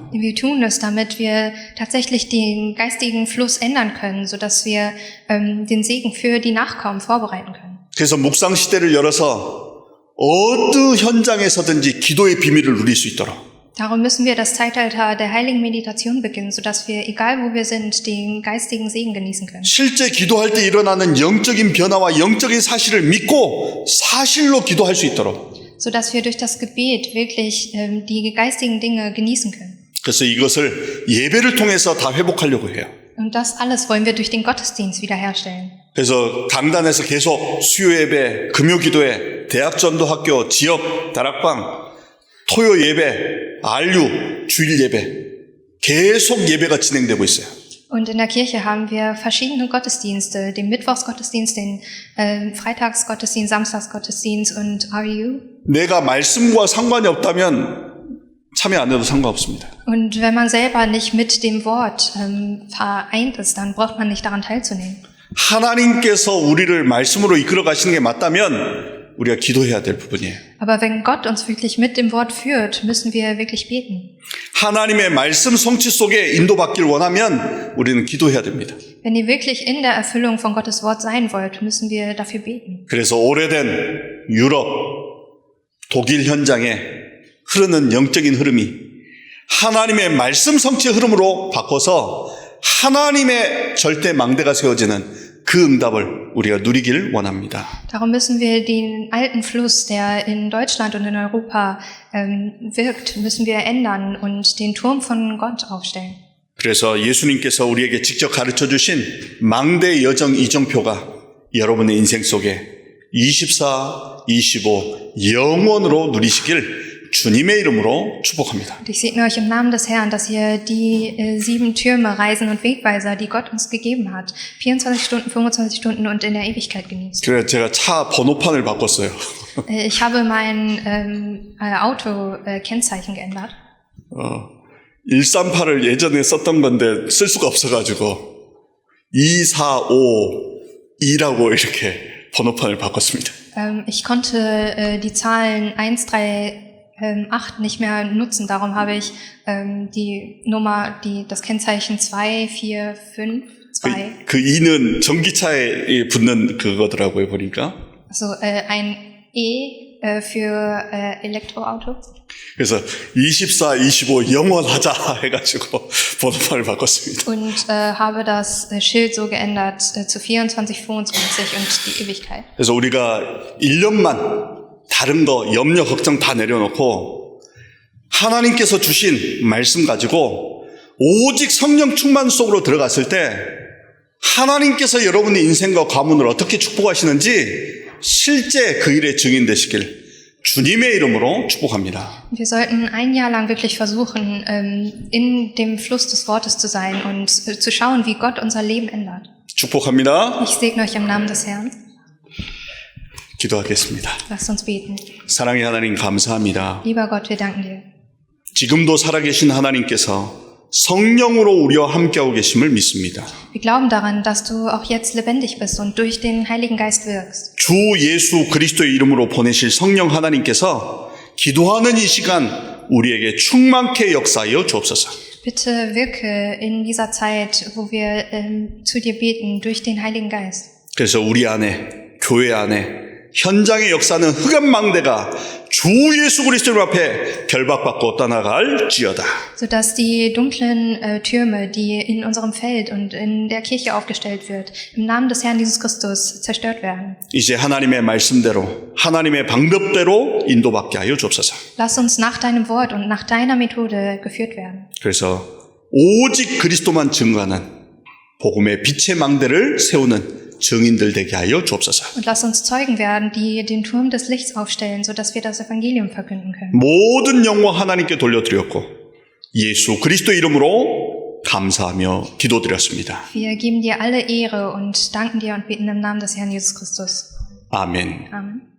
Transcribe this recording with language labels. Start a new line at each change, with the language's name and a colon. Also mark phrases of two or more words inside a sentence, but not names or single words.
German: Wir tun es, damit wir tatsächlich den geistigen Fluss ändern können, sodass wir den Segen für die Nachkommen vorbereiten können.
Korean: 그래서 묵상 시대를 열어서 어느 현장에서든지 기도의 비밀을 누릴 수 있도록.
German: Darum müssen wir das Zeitalter der heiligen Meditation beginnen, sodass wir, egal wo wir sind, den geistigen Segen genießen können.
Korean: 실제 기도할 때 일어나는 영적인 변화와 영적인 사실을 믿고 사실로 기도할 수 있도록.
German: Sodass wir durch das Gebet wirklich die geistigen Dinge genießen können.
Korean: 그래서 이것을 예배를 통해서 다 회복하려고 해요.
German: Und das alles wollen wir durch den Gottesdienst wiederherstellen.
Korean: 그래서 강단에서 계속 수요 예배, 금요 기도회, 대학 전도 학교, 지역 다락방, 토요 예배, RU, 주일 예배 계속 예배가 진행되고 있어요.
German: Und in der Kirche haben wir verschiedene Gottesdienste, den Mittwochsgottesdienst, den Freitagsgottesdienst, Samstagsgottesdienst und RU.
Korean: 내가 말씀과 상관이 없다면 참여 안 해도 상관없습니다.
German: Und wenn man selber nicht mit dem Wort vereint ist, dann braucht man nicht daran teilzunehmen.
Korean: 하나님께서 우리를 말씀으로 이끌어 가시는 게 맞다면 우리가 기도해야 될 부분이에요.
German: Aber wenn Gott uns wirklich mit dem Wort führt, müssen wir wirklich beten.
Korean: 하나님의 말씀 성취 속에 인도받기를 원하면 우리는 기도해야 됩니다.
German: Wenn ihr wirklich in der Erfüllung von Gottes Wort sein wollt, müssen wir dafür beten.
Korean: 그래서 오래된 유럽, 독일 현장에 흐르는 영적인 흐름이 하나님의 말씀 성취의 흐름으로 바꿔서 하나님의 절대 망대가 세워지는 그 응답을 우리가 누리길 원합니다.
German: Darum müssen wir den alten Fluss, der in Deutschland und in Europa wirkt, müssen wir ändern und den Turm von Gott aufstellen.
Korean: 그래서 예수님께서 우리에게 직접 가르쳐 주신 망대 여정 이정표가 여러분의 인생 속에 24, 25 영원으로 누리시길 주님의 이름으로 축복합니다.
German: Und ich segne euch im Namen des Herrn, dass ihr die 7 Türme, Reisen und Wegweiser, die Gott uns gegeben hat, 24 Stunden, 25 Stunden und in der Ewigkeit genießt.
Korean: 그래서 제가 차 번호판을 바꿨어요.
German: Ich habe mein Auto-Kennzeichen geändert.
Korean: 138을 예전에 썼던 건데 쓸 수가 없어가지고 245-2라고 이렇게 번호판을 바꿨습니다.
German: Ich konnte die Zahlen 138 nicht mehr nutzen, darum habe ich die Nummer, das Kennzeichen 2452.
Korean: 그 2는 전기차에 붙는 그거더라고요, 보니까.
German: Also ein E für Elektroauto.
Korean: 그래서 24, 25 영원하자 해가지고 번호판을 바꿨습니다.
German: Und habe das Schild so geändert zu 24, 25 und die Ewigkeit.
Korean: 그래서 우리가 1년만 다른 거 염려 걱정 다 내려놓고 하나님께서 주신 말씀 가지고 오직 성령 충만 속으로 들어갔을 때 하나님께서 여러분의 인생과 가문을 어떻게 축복하시는지 실제 그 일의 증인 되시길 주님의 이름으로 축복합니다.
German: Wir sollten ein Jahr lang wirklich versuchen, in dem Fluss des Wortes zu sein und zu schauen, wie Gott unser Leben ändert.
Korean: 축복합니다.
German: Ich segne euch im Namen des Herrn.
Korean: 기도하겠습니다.
German: Lasst uns beten.
Korean: 사랑의 하나님 감사합니다.
German: Lieber Gott, wir danken dir.
Korean: 지금도 살아계신 하나님께서 성령으로 우리와 함께하고 계심을 믿습니다.
German: Wir glauben daran, dass du auch jetzt lebendig bist und durch den Heiligen Geist wirkst.
Korean: 주 예수 그리스도의 이름으로 보내실 성령 하나님께서 기도하는 이 시간 우리에게 충만케 역사하여 주옵소서.
German: Bitte wirke in dieser Zeit, wo wir zu dir beten, durch den Heiligen Geist.
Korean: 그래서 우리 안에, 교회 안에 현장의 역사는 흑암망대가 주 예수 그리스도 앞에 결박받고 떠나갈지어다.
German: Sodass die dunklen Türme, die in unserem Feld und in der Kirche aufgestellt wird, im Namen des Herrn Jesus Christus zerstört werden.
Korean: 이제 하나님의 말씀대로, 하나님의 방법대로 인도받게 하여 주옵소서.
German: Lass uns nach deinem Wort und nach deiner Methode geführt werden.
Korean: 그래서 오직 그리스도만 증거하는 복음의 빛의 망대를 세우는 증인들 되게 하여 주옵소서.
German: Und lass uns Zeugen werden, die den Turm des Lichts aufstellen, sodass wir das Evangelium verkünden können.
Korean: 모든 영광 하나님께 돌려드렸고 예수 그리스도 이름으로 감사하며 기도드렸습니다.
German: Wir geben dir alle Ehre und danken dir und beten im Namen des Herrn Jesus Christus.
Korean: 아멘.
German: Amen.